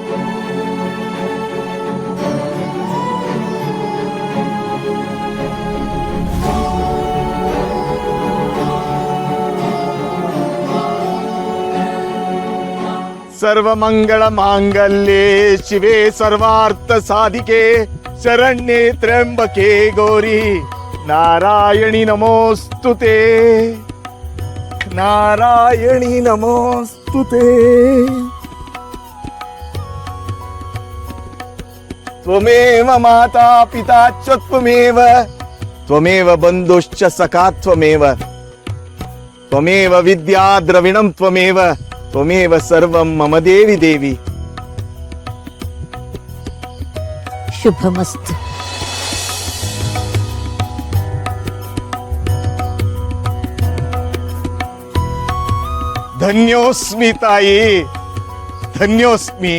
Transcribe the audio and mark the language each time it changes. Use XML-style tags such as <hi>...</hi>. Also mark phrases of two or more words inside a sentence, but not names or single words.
<sa>ಸರ್ವಮಂಗಳ ಮಾಂಗಲ್ಯೆ ಶಿವೆ ಸರ್ವಾರ್ಥ ಸಾಧಿಕೆ ಶರಣ್ಯೆ ತ್ರ್ಯಂಬಕೆ ಗೌರಿ ನಾರಾಯಣಿ ನಮೋಸ್ತುತೆ. ನಾರಾಯಣಿ ನಮೋಸ್ತುತೆ. ತ್ವಮೇವ ಮಾತಾ ಪಿತಾ ಚ ತ್ವಮೇವ, ತ್ವಮೇವ ಬಂಧುಶ್ಚ ಸಖಾ ತ್ವಮೇವ, ತ್ವಮೇವ ವಿದ್ಯಾ ದ್ರವಿಣಂ ತ್ವಮೇವ, ತ್ವಮೇವ ಸರ್ವಂ ಮಮ ದೇವಿ ದೇವಿ. ಶುಭಮಸ್ತು. ಧನ್ಯೋಸ್ಮಿ ತಾಯಿ, ಧನ್ಯೋಸ್ಮಿ.</sa>